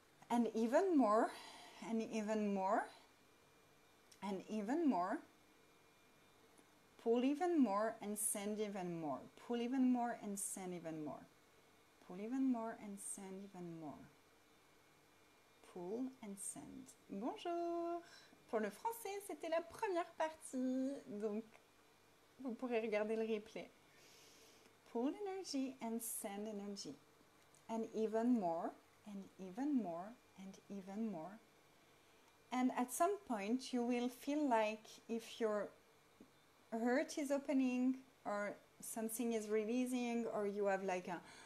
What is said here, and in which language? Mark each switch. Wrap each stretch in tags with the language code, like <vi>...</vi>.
<en>And even more, and even more, and even more. Pull even more and send even more. Pull even more and send even more. Pull even more and send even more. Pull and send. Bonjour!</en> <fr>Pour le français, c'était la première partie, donc vous pourrez regarder le replay.</fr> <en>Pull energy and send energy. And even more, and even more, and even more. And at some point you will feel like if your heart is opening or something is releasing, or you have like a...</en>